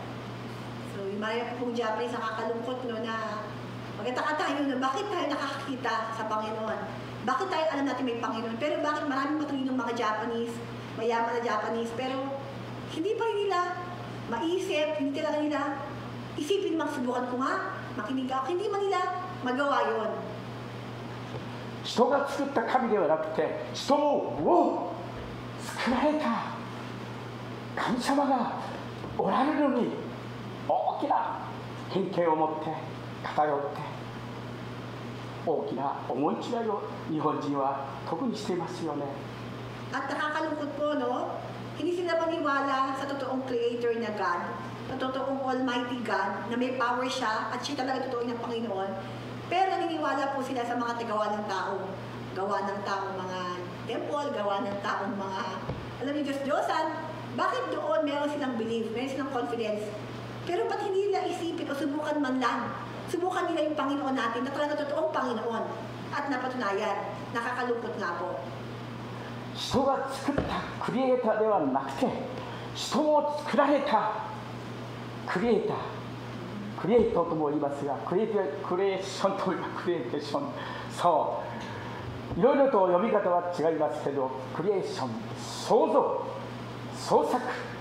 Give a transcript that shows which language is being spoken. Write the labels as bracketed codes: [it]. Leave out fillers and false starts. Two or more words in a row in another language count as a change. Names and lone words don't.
[tl] So, yung marami pong Japanese nakakalungkot no, na magkataka tayo na bakit tayo nakakakita sa Panginoon? Bakit tayo alam natin may Panginoon? Pero bakit maraming matulinong mga Japanese, mayaman na Japanese, pero hindi pa rin nila maisip, hindi talaga nila isipin, magsubukan ko nga, makinig ako, hindi man nila magawa yun. [ja] 人が作った神ではなくて、人を作られた神様がおられるのに、大きな偏見を持って偏って大きな思い違いを日本人は特にしていますよね。 [tl] At nakakalungkot po, no? Hindi sila maniwala sa totoong creator na God, sa totoong [en] almighty God, [tl] na may power siya at siya talaga totoo ng Panginoon. Pero naniniwala po sila sa mga tagawa ng tao. Gawa ng taong mga temple, gawa ng taong mga, alam niyo, Diyos-Diyosan. Bakit doon meron silang belief, meron silang confidence? Pero ba't hindi nila isipin o subukan man lang? Subukan nila yung Panginoon natin na talaga totoong Panginoon. At napatunayan, nakakalungkot nga po. [ja] 人が作ったクリエイターではなくて、人を作られたクリエイター、クリエイトとも言いますが、クリエーションというかクリエーション、そういろいろと読み方は違いますけど、クリエーション、創造、創作